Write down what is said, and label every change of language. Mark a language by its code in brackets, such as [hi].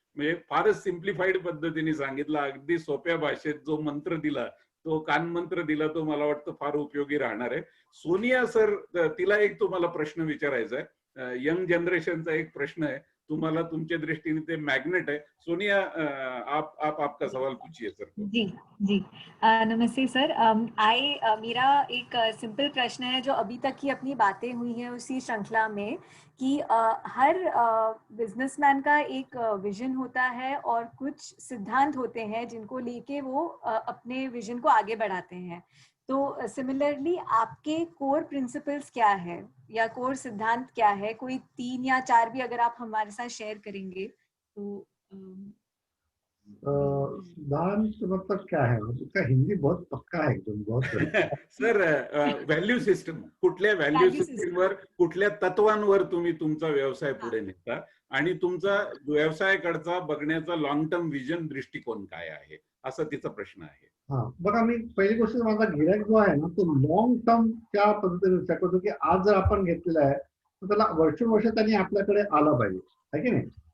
[mr] म्हणजे फारच सिम्प्लिफाईड पद्धतीने सांगितलं, अगदी सोप्या भाषेत जो मंत्र दिला, तो कानमंत्र दिला, तो मला वाटतं फार उपयोगी राहणार आहे. सोनिया सर, तिला एक तुम्हाला प्रश्न विचारायचा आहे. यंग जनरेशनचा एक प्रश्न है, तुम्हाला तुमच्या दृष्टीने ते मैग्नेट है. [hi] सोनिया, आप आपका सवाल पूछिए सर को. जी जी नमस्ते सर. मेरा एक सिंपल प्रश्न है जो अभी तक की अपनी बातें हुई हैं उसी श्रृंखला में कि हर बिजनेसमैन का एक विजन होता है और कुछ सिद्धांत होते हैं जिनको लेके वो अपने विजन को आगे बढ़ाते हैं. तो सिमिलरली आपके कोर प्रिंसिपल्स क्या है या कोर सिद्धांत क्या है? कोई 3 या 4 भी अगर आप हमारे साथ शेयर करेंगे तो. सिद्धांत मतलब क्या है? उसका हिंदी बहुत पक्का है एकदम, बहुत [mr] सर, व्हॅल्यू सिस्टम, कुठल्या व्हॅल्यू सिस्टमवर, कुठल्या तत्वांवर तुम्ही तुमचा व्यवसाय पुढे नेता आणि तुमचा व्यवसायाकडचा बघण्याचा लॉंग टर्म विजन, दृष्टिकोन काय आहे, असा तिचा प्रश्न आहे. हा, बघा, मी पहिली गोष्ट, माझा गिराईक जो आहे ना, तो लॉंग टर्म त्या पद्धतीने विचार करतो की आज जर आपण घेतलेला आहे तर त्याला वर्षोवर्ष त्यांनी आपल्याकडे आला पाहिजे, आहे की नाही?